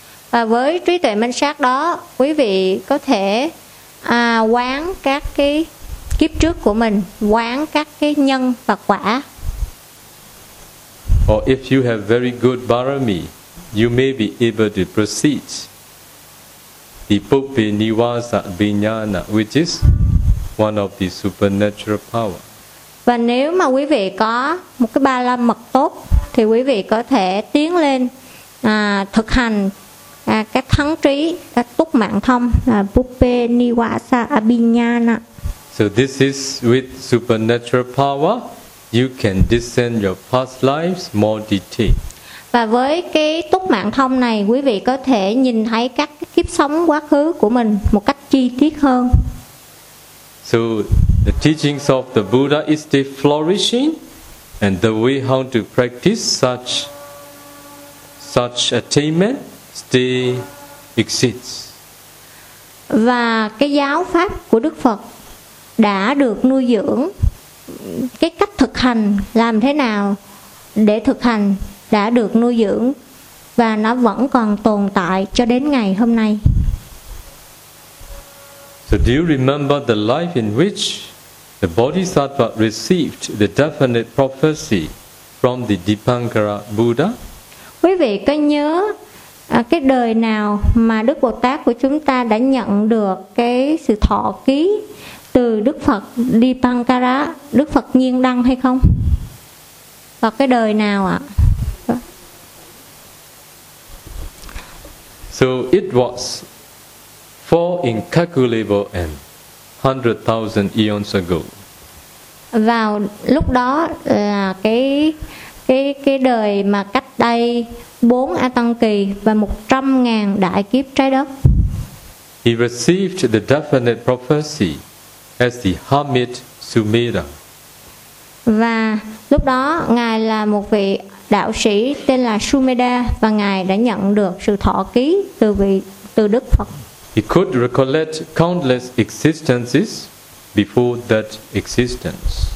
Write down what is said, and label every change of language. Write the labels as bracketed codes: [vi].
[vi] Và với trí tuệ minh sát đó, quý vị có thể quán các cái kiếp trước của mình, quán các cái nhân và quả. [en] Or if you have very good barami, you may be able to proceed the Pope Niwasa Vijnana, which is one of the supernatural power. [vi] Và nếu mà quý vị có một cái ba la mật tốt, thì quý vị có thể tiến lên thực hành các thắng trí, các túc mạng thông, Pope Niwasa Vijnana. [en] So this is with supernatural power, you can discern your past lives more detail. [vi] Và với cái túc mạng thông này, quý vị có thể nhìn thấy các kiếp sống quá khứ của mình một cách chi tiết hơn. [en] So the teachings of the Buddha is still flourishing, and the way how to practice such attainment still exists. [vi] Và cái giáo pháp của Đức Phật đã được nuôi dưỡng, cái cách thực hành làm thế nào để thực hành đã được nuôi dưỡng và nó vẫn còn tồn tại cho đến ngày hôm nay. [en] So do you remember the life in which the Bodhisattva received the definite prophecy from the Dipankara Buddha? [vi] Quý vị có nhớ cái đời nào mà Đức Bồ Tát của chúng ta đã nhận được cái sự thọ ký từ Đức Phật Dipankara, Đức Phật Nhiên Đăng hay không? Và cái đời nào ạ? [en] So it was four incalculable and 100,000 eons ago. [vi] Vào lúc đó là cái đời mà cách đây 4 A Tăng Kỳ và 100,000 đại kiếp trái đất. [en] He received the definite prophecy as the hermit Sumera. [vi] Và lúc đó ngài là một vị đạo sĩ tên là Sumedha và ngài đã nhận được sự thọ ký từ Đức Phật. [en] He could recollect countless existences before that existence.